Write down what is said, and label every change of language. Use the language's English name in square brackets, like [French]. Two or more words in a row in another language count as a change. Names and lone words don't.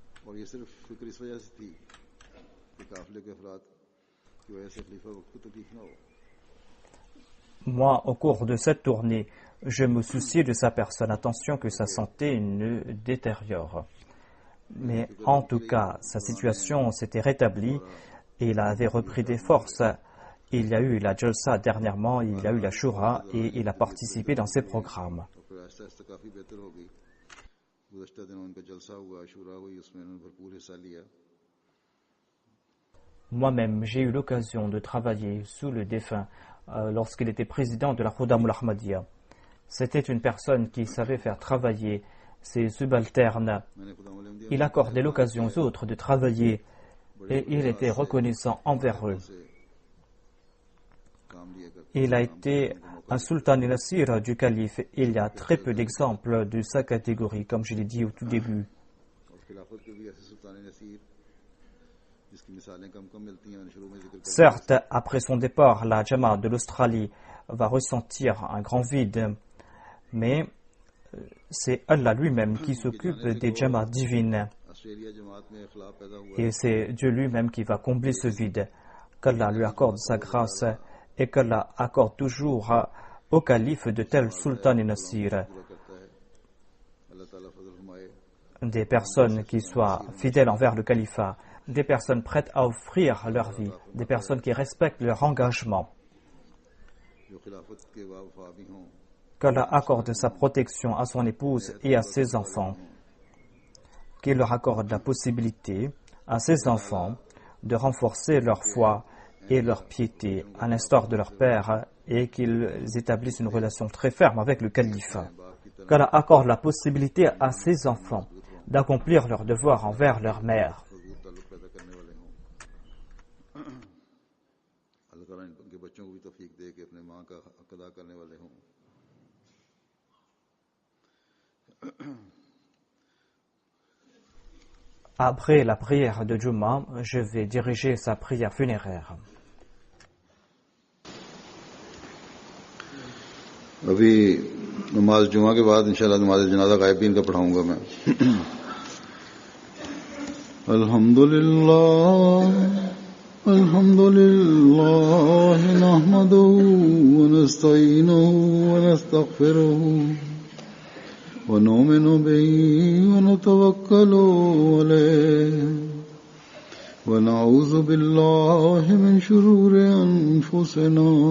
[French] Moi, au cours de cette tournée, je me souciais de sa personne. Attention que sa santé ne détériore. Mais en tout cas, sa situation s'était rétablie et il avait repris des forces. il y a eu la Jalsa dernièrement, il y a eu la Shura et il a participé dans ces programmes. [Urdu] اور پھر آہستہ آہستہ کافی بہتر ہو گئی۔ گزشتہ دنوں ان کا جلسہ ہوا، شوریٰ ہوئی، اس میں انہوں نے بھرپور حصہ لیا. [French] Moi-même, j'ai eu l'occasion de travailler sous le défunt lorsqu'il était président de la Khudam al-Ahmadiyya. C'était une personne qui savait faire travailler ses subalternes. [Urdu] میں نے خدا مولوی [French] Il accordait l'occasion aux autres de travailler et il était reconnaissant envers eux. [Urdu] کام لیا کرتے [French] Il a été un sultan et nasir du calife. Il y a très peu d'exemples de sa catégorie, comme je l'ai dit au tout début. [Urdu] اور خلافت کے بھی ایسے سلطان نصیر جس کی مثالیں کم کم ملتی ہیں، میں نے شروع میں ذکر کیا. [French] Certes, après son départ, la Jamaat de l'Australie va ressentir un grand vide, mais c'est Allah lui-même qui s'occupe des Jamaat divines [Urdu] آسٹریلیا جماعت میں اخلاف پیدا ہوا [French] et c'est Dieu lui-même qui va combler ce vide. Qu'Allah lui accorde sa grâce et qu'Allah accorde toujours au calife de tels sultans et nasirs [Urdu] پورا کرتا ہے۔ اللہ تعالیٰ فضل فرمائے. [French] des personnes qui soient fidèles envers le califat, des personnes prêtes à offrir leur vie, des personnes qui respectent leur engagement. [Urdu] جو خلافت کے وفا بھی ہوں, [French] Qu'Allah accorde sa protection à son épouse et à ses enfants. Qu'il leur accorde la possibilité à ses enfants de renforcer leur foi et leur piété à l'instar de leur père et qu'ils établissent une relation très ferme avec le calife. Qu'Allah accorde la possibilité à ses enfants d'accomplir leurs devoirs envers leur mère. [Urdu] مضبوط تعلق پیدا کرنے والے ہوں۔ اللہ تعالیٰ ان کے بچوں کو بھی توفیق دے کہ اپنے ماں کا حق ادا کرنے والے ہوں. [French] Après la prière de Juma, je vais diriger sa prière funéraire. [Urdu] ابھی نماز جمعہ کے بعد ان شاء اللہ نماز جنازہ غائبین کا پڑھاؤں گا میں. [Arabic] الحمد لله نحمده و نستعينه و نستغفره و نؤمن به و نتوكل عليه و نعوذ بالله من شرور أنفسنا